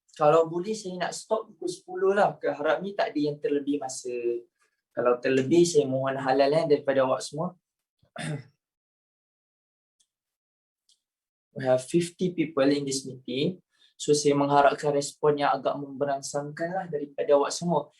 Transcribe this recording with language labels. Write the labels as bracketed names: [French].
[Malay] Kalau boleh saya nak stop pukul 10 lah. Harap ni tak ada yang terlebih masa. Kalau terlebih saya mohon halal daripada awak semua. [English] We have 50 people in this meeting. [Malay] So saya mengharapkan respon yang agak memberangsangkan lah daripada awak semua.